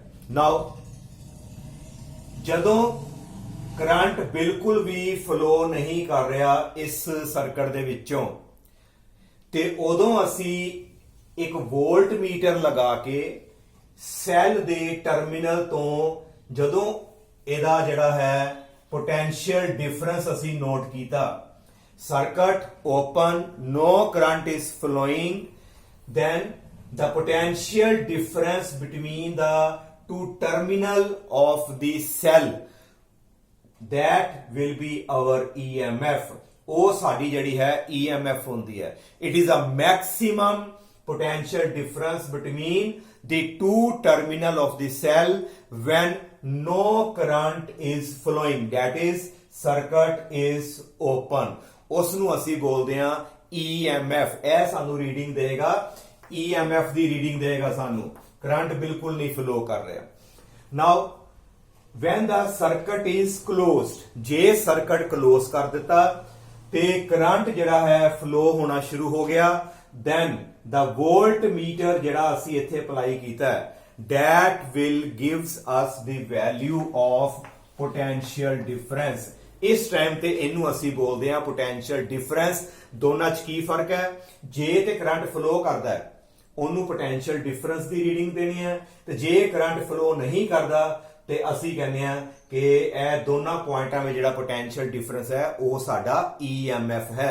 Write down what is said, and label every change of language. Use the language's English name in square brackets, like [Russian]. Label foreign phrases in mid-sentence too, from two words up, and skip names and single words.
[Punjabi] ਨਾਓ ਜਦੋਂ ਕਰੰਟ ਬਿਲਕੁਲ ਵੀ ਫਲੋ ਨਹੀਂ ਕਰ ਰਿਹਾ ਇਸ ਸਰਕਟ ਦੇ ਵਿੱਚੋਂ, ਤੇ ਉਦੋਂ ਅਸੀਂ ਇੱਕ ਵੋਲਟਮੀਟਰ ਲਗਾ ਕੇ ਸੈੱਲ ਦੇ ਟਰਮੀਨਲ ਤੋਂ ਜਦੋਂ ਇਹਦਾ [English] potential difference [Punjabi] ਅਸੀਂ ਨੋਟ ਕੀਤਾ, [English] circuit open, no current is flowing, then the potential difference between the two terminal of the cell, that will be our EMF। [Punjabi] ਉਹ ਸਾਡੀ EMF ਹੁੰਦੀ ਹੈ। [English] It is a maximum potential difference between the two terminal of the cell when no current is flowing, that is circuit is open। [Punjabi] ਉਸ ਨੂੰ ਅਸੀਂ ਬੋਲਦੇ ਹਾਂ EMF। ਇਹ ਸਾਨੂੰ ਰੀਡਿੰਗ ਦੇਗਾ, EMF ਦੀ ਰੀਡਿੰਗ ਦੇਗਾ ਸਾਨੂੰ, ਕਰੰਟ ਬਿਲਕੁਲ ਨਹੀਂ ਫਲੋ ਕਰ ਰਿਹਾ। [English] ਨਾਓ when the circuit is closed, [Punjabi] ਜੇ [English] circuit close [Punjabi] ਕਰ ਦਿੱਤਾ ਤੇ [English] current flow [Punjabi] ਹੋਣਾ ਸ਼ੁਰੂ ਹੋ ਗਿਆ, [English] then the voltmeter [Punjabi] ਅਸੀਂ ਇੱਥੇ ਅਪਲਾਈ ਕੀਤਾ ਹੈ, [English] that will gives us the value of potential difference। [Punjabi] ਇਸ ਟਾਈਮ ਤੇ ਇਹਨੂੰ ਅਸੀਂ ਬੋਲਦੇ ਹਾਂ [English] potential difference. [Punjabi] ਦੋਨਾਂ 'ਚ ਕੀ ਫਰਕ ਹੈ, ਜੇ ਤੇ [English] current flow [Punjabi] ਕਰਦਾ ਹੈ ਉਹਨੂੰ [English] potential difference [Punjabi] ਦੀ ਰੀਡਿੰਗ ਦੇਣੀ ਹੈ ਤੇ ਜੇ [English] current flow [Punjabi] ਨਹੀਂ ਕਰਦਾ ਤੇ ਅਸੀਂ ਕਹਿੰਦੇ ਆ ਕਿ ਇਹ ਦੋਨਾਂ ਪੁਆਇੰਟਾਂ ਵਿੱਚ ਜਿਹੜਾ [English] potential difference [Punjabi] ਹੈ ਉਹ ਸਾਡਾ EMF ਹੈ।